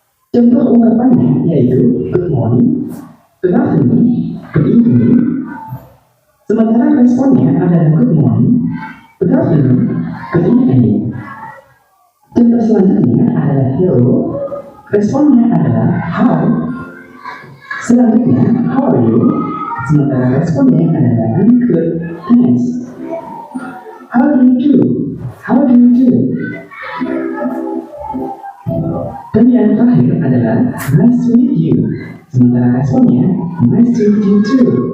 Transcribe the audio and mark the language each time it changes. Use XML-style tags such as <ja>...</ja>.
<id>Contoh ungkapannya yaitu</id> <en>good morning, good afternoon, good evening.</en> <id>Sementara responnya adalah</id> <en>good morning, good afternoon, good evening.</en> <id>Contoh selanjutnya adalah hello, responnya adalah hi.</id> <en>Selanjutnya, how are you?</en> <id>Sementara responnya adalah</id> <en>I'm good, thanks. How do you do? How do you do?</en> <id>Dan yang terakhir adalah</id> <en>nice to meet you.</en> <id>Sementara responnya</id> <en>nice to meet you too.</en>